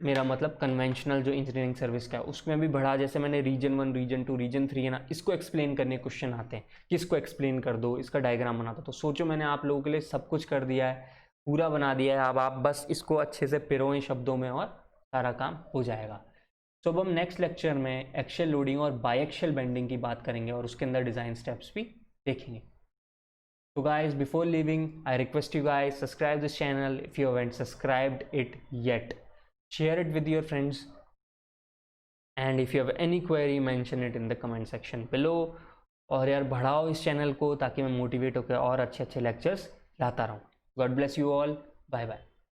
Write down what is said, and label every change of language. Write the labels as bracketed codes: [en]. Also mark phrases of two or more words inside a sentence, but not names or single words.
[hi] मेरा मतलब कन्वेंशनल जो [en] engineering service [hi] का है उसमें भी बढ़ा, जैसे मैंने रीजन 1, रीजन 2, रीजन 3 है ना, इसको एक्सप्लेन करने क्वेश्चन आते हैं कि इसको एक्सप्लेन कर दो, इसका डायग्राम बना दो। तो सोचो मैंने आप लोगों के लिए सब कुछ कर दिया है, पूरा बना दिया है, अब आप बस इसको अच्छे से पिरोएं शब्दों में और सारा काम हो जाएगा। तो अब हम [en] next lecture [hi] में [en] axial loading [hi] और [en] biaxial bending [hi] की बात करेंगे और उसके अंदर [en] design steps [hi] भी देखेंगे। [en] So guys, before leaving, I request you guys subscribe this channel if you haven't subscribed it yet. Share it with your friends, and if you have any query, mention it in the comment section below. [hi] और यार बढ़ाओ इस चैनल को ताकि मैं मोटिवेट होकर और अच्छे अच्छे लेक्चर्स लाता रहूँ। [en] God bless you all. Bye bye.